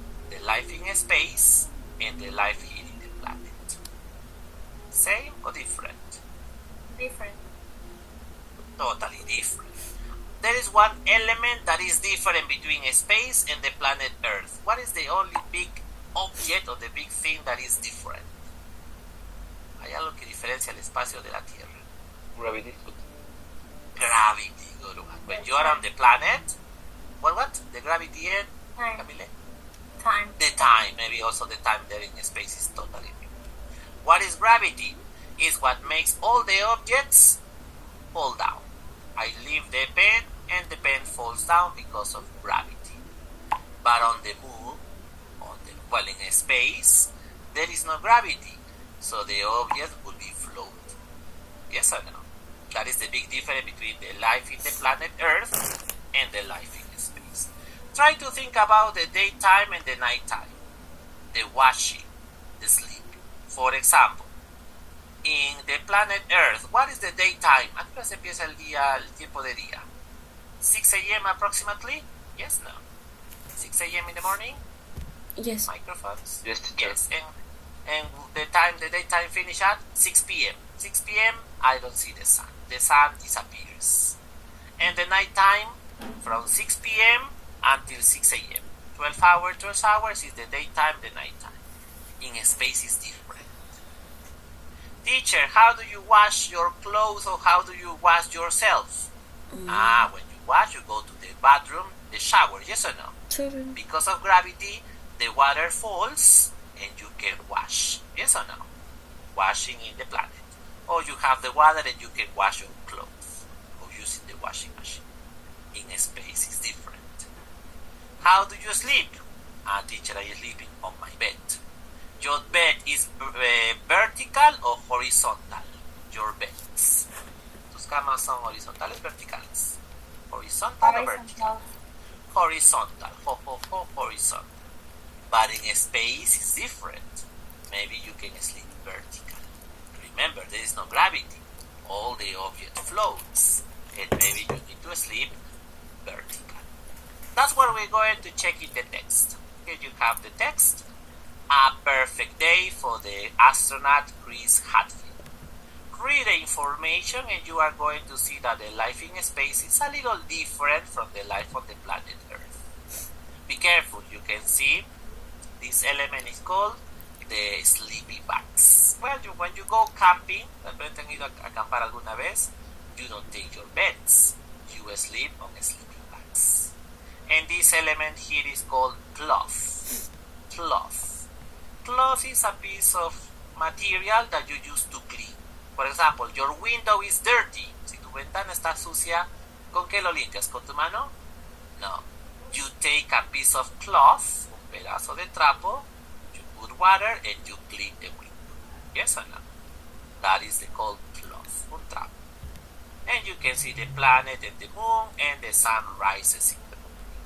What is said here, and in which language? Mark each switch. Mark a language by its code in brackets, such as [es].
[en] The life in space and the life here in the planet. Same or different? Different. Totally different. There is one element that is different between space and the planet Earth. What is the only big object or the big thing that is different? [es] Hay algo que diferencia el espacio de la Tierra. [en] Gravity. Gravity, good one. When you are on the planet, what? The gravity and Time. Camille? Time. The time, maybe also the time there in space is totally different. What is gravity? Is what makes all the objects fall down. I leave the pen and the pen falls down because of gravity. But on the moon, in space, there is no gravity, so the object will be float. Yes or no? That is the big difference between the life in the planet Earth and the life in space. Try to think about the daytime and the nighttime, the washing, the sleeping. For example, in the planet Earth, what is the daytime? [es] ¿A qué hora se empieza el día, el tiempo de día? [en] 6 a.m. approximately? Yes, no? 6 a.m. in the morning? Yes. Microphones? Yes, teacher. Yes. And the daytime finish at 6 p.m. 6 p.m. I don't see the sun. The sun disappears. And the nighttime from 6 p.m. until 6 a.m. 12 hours is the daytime, the nighttime. In space is different. Teacher, how do you wash your clothes or how do you wash yourself? When you wash, you go to the bathroom, the shower, yes or no? Sure. Because of gravity, the water falls and you can wash, yes or no? Washing in the planet. Or you have the water and you can wash your clothes or using the washing machine. In space is different. How do you sleep? Teacher, I am sleeping on my bed. Your bed is vertical or horizontal? Your beds. [es] ¿Tus camas son horizontales o verticales? [en] Horizontal or vertical? Horizontal. Horizontal. But in space it's different. Maybe you can sleep vertical. Remember, there is no gravity. All the object floats. And maybe you need to sleep vertical. That's what we're going to check in the text. Here you have the text. A perfect day for the astronaut Chris Hadfield. Read the information and you are going to see that the life in space is a little different from the life on the planet Earth. Be careful, you can see this element is called the sleeping bags. Well, when you go camping, [es] tal vez han ido a acampar alguna vez, [en] you don't take your beds, you sleep on sleeping bags. And this element here is called cloth. Cloth. Cloth is a piece of material that you use to clean. For example, your window is dirty. [es] Si tu ventana está sucia, ¿con qué lo limpias? ¿Con tu mano? No. [en] You take a piece of cloth, [es] un pedazo de trapo, [en] you put water and you clean the window. Yes or no? That is called cloth, [es] un trapo. [en] And you can see the planet and the moon and the sun rises in the morning.